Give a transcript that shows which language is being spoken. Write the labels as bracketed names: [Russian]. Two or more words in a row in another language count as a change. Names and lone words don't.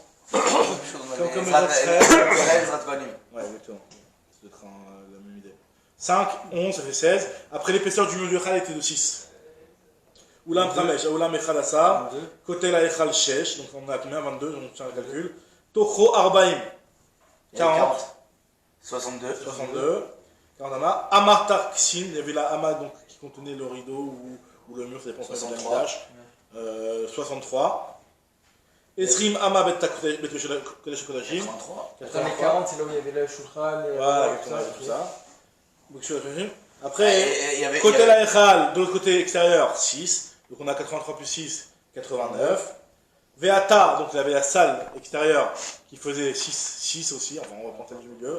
[French] Comme Zrat le Kohanim. Ouais, exactement. Ça doit être la même idée. 5, 11, ça fait 16. Après, l'épaisseur du mur du Echal était de 6. [Hebrew] אולם חמש, אולם היכל עשר, כותל היכל שש, [French] donc on a combien 22, donc on tient le calcul. [Hebrew] תוכו ארבעים, 40. [French] 62. 62. 40 amas. [Hebrew] אמה טרקסין, [French] il y avait la ama donc, qui contenait le rideau ou le mur, ça dépend de la midage. [Hebrew] 63. עשרים אמה בית קודש קודשים. [French] 83. Attends, les 40, c'est là où il y avait le Shulchan, Voilà, tout ça. Après, il y avait- côté la Echal, de l'autre côté extérieur, 6. Donc on a 83 plus 6, 89. Veata, donc il y avait la salle extérieure qui faisait 6 aussi, enfin on va prendre celle du milieu.